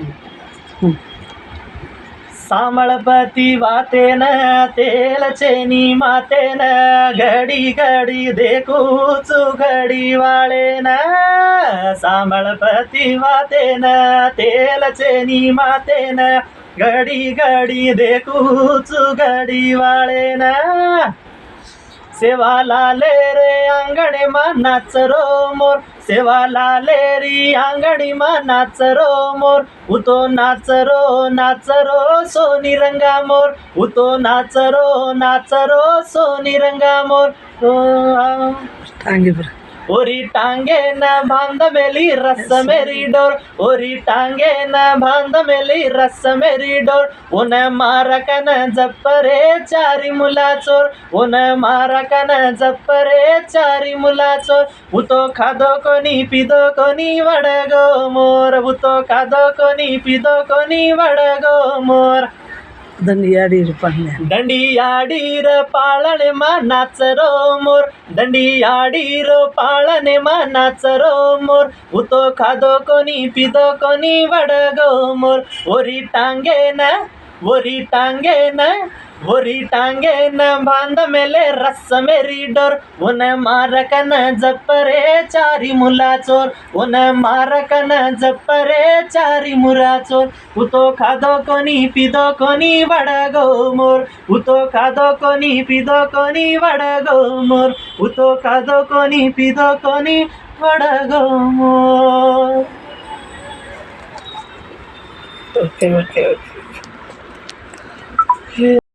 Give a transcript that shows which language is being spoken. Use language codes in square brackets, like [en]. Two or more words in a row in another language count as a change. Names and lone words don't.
[lmn] सामळपती वातेन तेल चेनी मातेन घडी घडी देखूच घडी वाळेन सामळपती वातेन तेल चेनी मातेन घडी घडी देखूच घडी वाळेन सेवा लाले रे अंगणे मा नाच रो मोर सेवा लाले रे अंगणी मा नाच रो मोर उतो नाच रो सोनी रंगा मोर उतो नाच रो सोनी रंगा मोर टांगे पर ओरी टांगे न बांध मेली रस मेरी डोर ओरी टांगे न बांध मेली रस मेरी डोर उन मारकन जप्परे चारी मुला चोर उन मारकन जप्परे चारी मुला चोर उतो खादो कोणी पिदो कोणी वडगो मोर उतो खादो कोणी पिदो कोणी वडगो मोर दंडियाडीर पाळण्या दंडियाडीर पाळणे मा नाच रो मोर दंडियाडीर पाळणे मा नाच रो मोर उतो खादो कोणी पिदो कोणी वडगो मोर ओरी टांगे न बांध मेले रस मेरी डोर उन मारकन जप्परे चारी मुला चोर उन मारकन जप्परे चारी मुला चोर उतो खादो कोणी पिदो कोणी वडगो मोर उतो खादो कोणी पिदो कोणी वडगो मोर उतो खादो कोणी पिदो कोणी वडगो मोर. [en] okay okay okay.